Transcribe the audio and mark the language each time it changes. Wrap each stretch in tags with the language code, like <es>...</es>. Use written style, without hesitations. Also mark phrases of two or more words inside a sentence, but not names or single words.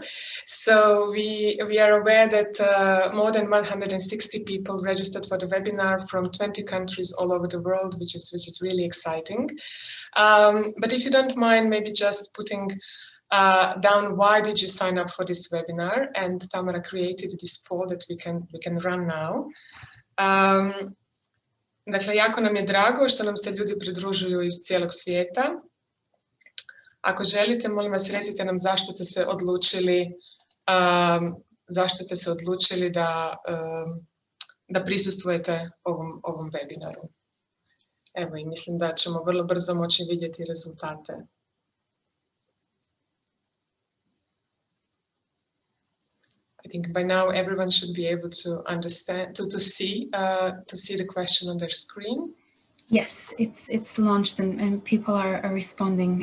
<en>So we are aware that more than 160 people registered for the webinar from 20 countries all over the world, which is really exciting. But if you don't mind, maybe just putting down why did you sign up for this webinar, and Tamara created this poll that we can run now.</en> <hr>Dakle, jako nam je drago što nam se ljudi pridružuju iz cijelog svijeta. Ako želite, molim vas, recite nam zašto ste se odlučili da prisustvujete ovom webinaru. Evo, i mislim da ćemo vrlo brzo moći vidjeti rezultate.</hr> <en>I think by now everyone should be able to understand, to see the question on their screen. Yes, it's launched and people are responding.</en>